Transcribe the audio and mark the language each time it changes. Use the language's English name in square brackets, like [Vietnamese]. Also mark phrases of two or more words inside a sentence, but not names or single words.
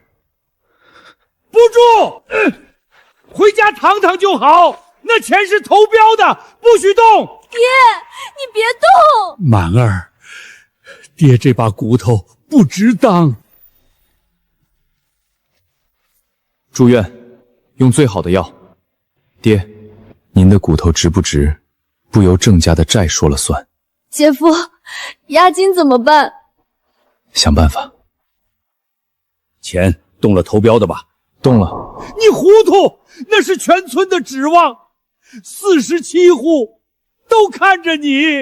[Chinese] 不住，回家躺躺就好。那錢是投標的，不許動。爹，你別動。滿兒，爹這把骨頭不值當。住院，用最好的藥。爹，您的骨頭值不值，不由鄭家的債說了算。姐夫，押金怎麼辦？想辦法。錢動了投標的吧？動了。你糊塗，那是全村的指望。47戶都看着你。